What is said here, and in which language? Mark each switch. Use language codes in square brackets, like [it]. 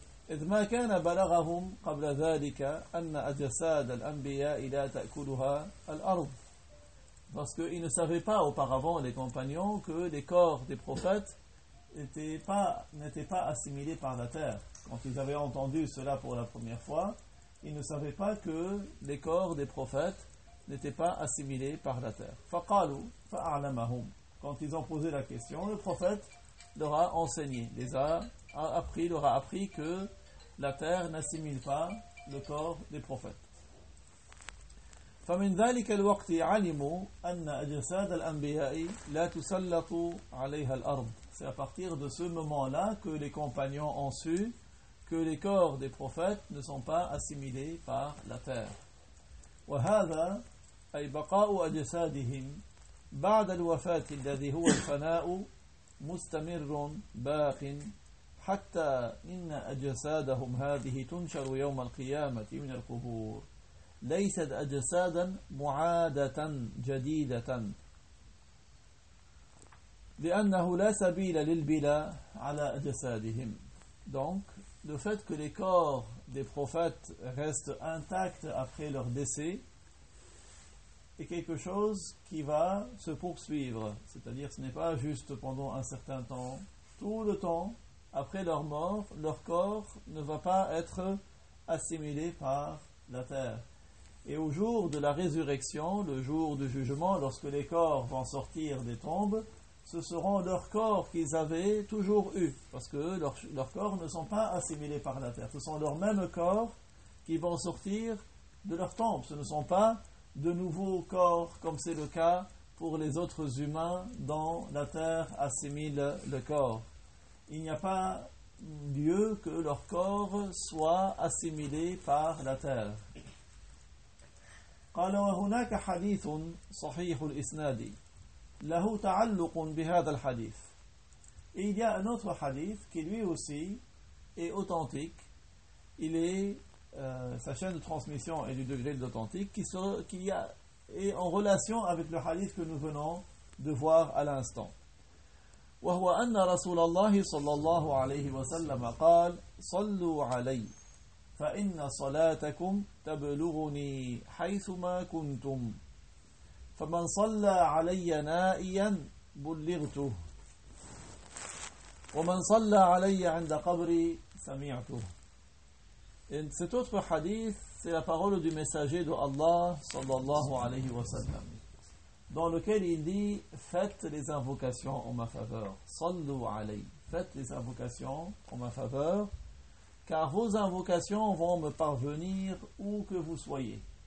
[ar] إذ ما كان بلغهم قبل ذلك أن أجساد الأنبياء لا تأكلها الأرض. [fr] Parce qu'ils ne savaient pas auparavant, les compagnons, que les corps des prophètes n'étaient pas assimilés par la terre. Quand ils avaient entendu cela pour la première fois, ils ne savaient pas que les corps des prophètes n'étaient pas assimilés par la terre. [ar] فَقَالُوا فَأَعْلَمَهُمْ. [fr] Quand ils ont posé la question, le prophète leur a enseigné, leur a appris que la terre n'assimile pas le corps des prophètes. [ar] فمن ذلك الوقت علموا أن أجساد الأنبياء لا تسلط عليها الأرض. [fr] C'est à partir de ce moment-là que les compagnons ont su que les corps des prophètes ne sont pas assimilés par la terre. [ar] وهذا أي بقاء أجسادهم بعد الوفاة الذي هو الفناء مستمر باق حتى إن أجسادهم هذه تنشر يوم القيامة من القبور. ليست أجسادا معادة جديدة لأنه لا سبيل للبلا على أجسادهم. [fr] Donc, le fait que les corps des prophètes restent intacts après leur décès est quelque chose qui va se poursuivre. C'est-à-dire, ce n'est pas juste pendant un certain temps. Tout le temps, après leur mort, leur corps ne va pas être assimilé par la terre. Et au jour de la résurrection, le jour du jugement, lorsque les corps vont sortir des tombes, ce seront leurs corps qu'ils avaient toujours eus, parce que leurs corps ne sont pas assimilés par la terre. Ce sont leurs mêmes corps qui vont sortir de leur tombe. Ce ne sont pas de nouveaux corps, comme c'est le cas pour les autres humains dont la terre assimile le corps. Il n'y a pas lieu que leurs corps soient assimilés par la terre. [ar] قال وهناك حديث صحيح الإسناد له تعلق بهذا الحديث. [fr] Il y a un autre hadith qui lui aussi est authentique. Il est sa chaîne de transmission est du degré d'authentique qui est en relation avec le hadith que nous venons de voir à l'instant. [ar] وهو أن رسول الله صلى الله عليه وسلم قال صلوا علي فإن صلاتكم تبلغني حيثما كنتم فمن صلى علي نائيا بلغته ومن صلى علي عند قبري سمعته. [fr] Et cet autre hadith, c'est la parole du messager de Allah sallallahu alayhi wa sallam, dans lequel il dit: faites les invocations en ma faveur, [ar] sallu alayhi, [fr] faites les invocations en ma faveur, car vos invocations vont me parvenir où que vous soyez.